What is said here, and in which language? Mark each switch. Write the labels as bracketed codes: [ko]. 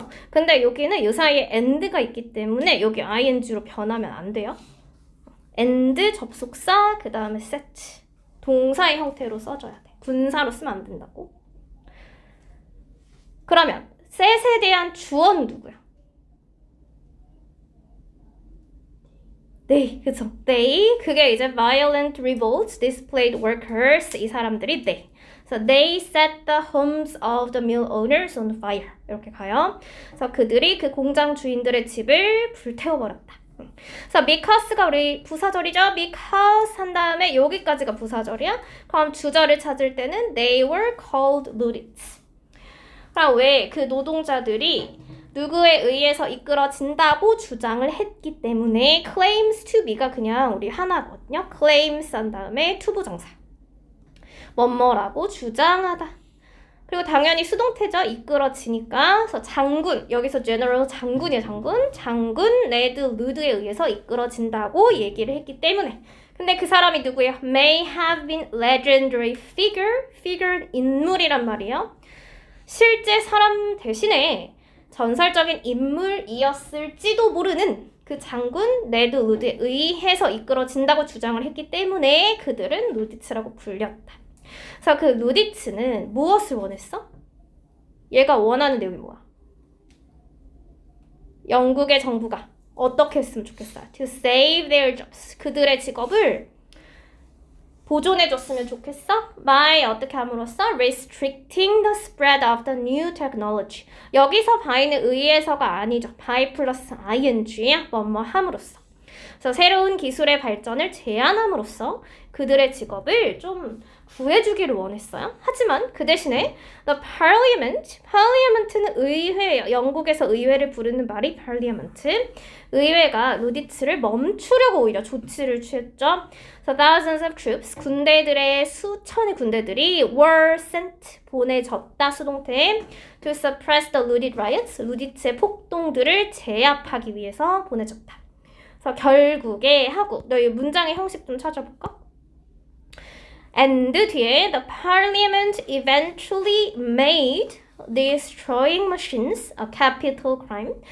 [ko] 근데 여기는 이 사이에 and가 있기 때문에 여기 ing로 변하면 안 돼요. and 접속사 그 다음에 set 동사의 형태로 써줘야 돼. 분사로 쓰면 안 된다고. 그러면 set에 대한 주어는 누구야? They, 그쵸? They, 그게 이제 [en] violent revolt displayed workers, [ko] 이 사람들이 they. [en] So they set the homes of the mill owners on fire. [ko] 이렇게 가요. 그래서 그들이 그 공장 주인들의 집을 불태워버렸다. 그래서 because가 우리 부사절이죠? because 한 다음에 여기까지가 부사절이야. 그럼 주절을 찾을 때는 [en] they were called luddites. [ko] 그럼 왜 그 노동자들이 누구에 의해서 이끌어진다고 주장을 했기 때문에 [en] claims to be [ko] 가 그냥 우리 하나거든요. claims 한 다음에 to 부정사. 뭐뭐라고 주장하다. 그리고 당연히 수동태죠. 이끌어지니까. 그래서 장군, 여기서 general 장군이에요. 장군 레드 루드에 의해서 이끌어진다고 얘기를 했기 때문에. 근데 그 사람이 누구예요? [en] May have been legendary figure [ko] 인물이란 말이에요. 실제 사람 대신에 전설적인 인물이었을지도 모르는 그 장군 레드 루드에 의해서 이끌어진다고 주장을 했기 때문에 그들은 루디츠라고 불렸다. 그래서 그 루디츠는 무엇을 원했어? 얘가 원하는 내용이 뭐야? 영국의 정부가 어떻게 했으면 좋겠어요? [en] To save their jobs. [ko] 그들의 직업을 보존해줬으면 좋겠어? by 어떻게 함으로써? [en] restricting the spread of the new technology. [ko] 여기서 by는 의해서가 아니죠. by 플러스 ing야. 뭐뭐 함으로써. 그래서 새로운 기술의 발전을 제한함으로써 그들의 직업을 좀 구해주기를 원했어요. 하지만 그 대신에 the parliament는 의회예요. 영국에서 의회를 부르는 말이 parliament. 의회가 루디츠를 멈추려고 오히려 조치를 취했죠. [en] So thousands of troops, [ko] 군대들의 수천의 군대들이 [en] were sent, [ko] 보내졌다 수동태 [en] to suppress the looted riots, [ko] 루디츠의 폭동들을 제압하기 위해서 보내졌다. 그래서 결국에 하고, 너 이 문장의 형식 좀 찾아볼까? [en] And [ko] 뒤에 [en] the parliament eventually made destroying machines a capital crime.